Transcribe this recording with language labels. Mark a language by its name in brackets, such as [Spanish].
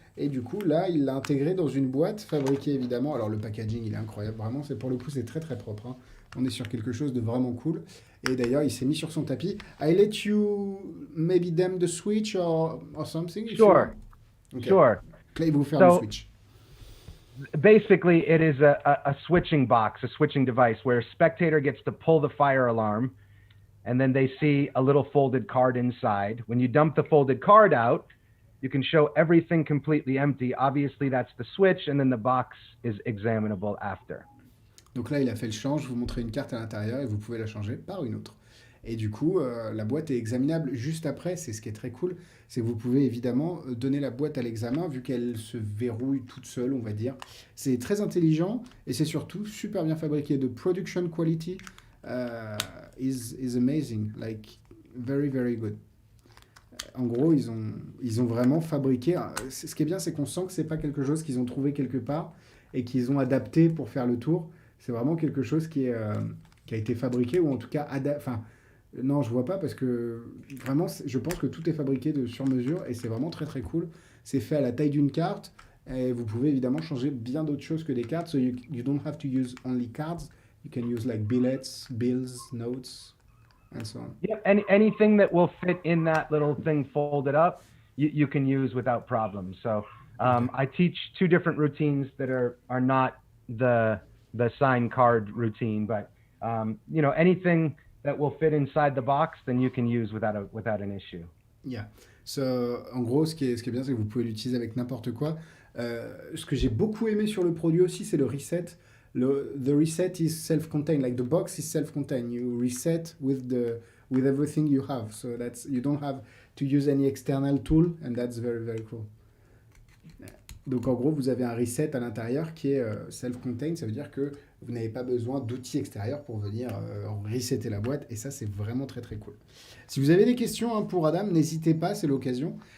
[French] Et du coup, là, il l'a intégré dans une boîte fabriquée évidemment. Alors, le packaging, il est incroyable. Vraiment, pour le coup, c'est très très propre, hein. On est sur quelque chose de vraiment cool. Et d'ailleurs, il s'est mis sur son tapis. [English] I let you maybe damn the switch or something. if you Sure. want. Okay. Sure. [French] Là, il va vous faire le [English] So- switch. Basically, it is a switching box, a switching device where a spectator gets to pull the fire alarm and then they see a little folded card inside. When you dump the folded card out, you can show everything completely empty. Obviously, that's the switch, and then the box is examinable after. [French] Donc là, il a fait le change, vous montrez une carte à l'intérieur et vous pouvez la changer par une autre. Et du coup, la boîte est examinable juste après, c'est ce qui est très cool, c'est que vous pouvez évidemment donner la boîte à l'examen vu qu'elle se verrouille toute seule, on va dire. C'est très intelligent et c'est surtout super bien fabriqué. [English] The production quality is amazing, like very very good. [French] En gros, ils ont vraiment fabriqué. Ce qui est bien, c'est qu'on sent que c'est pas quelque chose qu'ils ont trouvé quelque part et qu'ils ont adapté pour faire le tour. C'est vraiment quelque chose qui a été fabriqué ou en tout cas enfin, non, je vois pas parce que vraiment, je pense que tout est fabriqué sur mesure et c'est vraiment très très cool. C'est fait à la taille d'une carte et vous pouvez évidemment changer bien d'autres choses que des cartes. [English] So you don't have to use only cards. You can use like billets, bills, notes, and so on. Yeah, anything that will fit in that little thing folded up, you can use without problem. So I teach two different routines that are not the sign card routine, but anything that will fit inside the box, then you can use without an issue. Yeah. [French] So, en gros, ce qui est bien, c'est que vous pouvez l'utiliser avec n'importe quoi. Ce que j'ai beaucoup aimé sur le produit aussi, c'est le reset. [English] The reset is self-contained, like the box is self-contained. You reset with everything you have. So you don't have to use any external tool, and that's very very cool. [French] Donc en gros, vous avez un reset à l'intérieur qui est self-contained, ça veut dire que vous n'avez pas besoin d'outils extérieurs pour venir resetter la boîte, et ça c'est vraiment très très cool. Si vous avez des questions pour Adam, n'hésitez pas, c'est l'occasion.